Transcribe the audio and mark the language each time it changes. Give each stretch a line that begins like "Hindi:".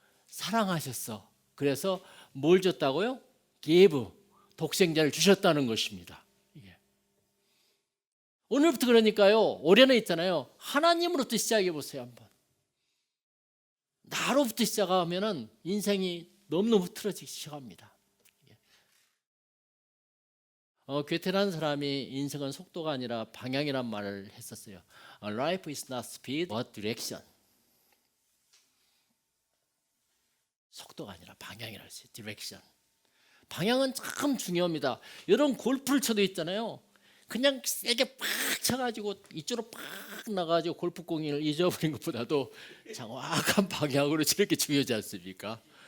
Korean: 사랑하셨어. 그래서 뭘 줬다고요? give, 독생자를 주셨다는 것입니다. 이게. 오늘부터 그러니까요. 올해는 있잖아요. 하나님으로부터 시작해 보세요 한번. 나로부터 시작하면은 인생이 너무너무 흐트러지기 시작합니다. 괴테라는 사람이 인생은 속도가 아니라 방향이란 말을 했었어요.
English: Life is not speed, but direction.
Korean: 속도가 아니라 방향이라고 했어요. direction. 방향은 참 중요합니다. 여러분 골프를 쳐도 있잖아요. 그냥 세게 팍 쳐가지고 이쪽으로 팍 나가지고 골프공을 잊어버린 것보다도 정확한 방향으로 치는 게 중요하지 않습니까?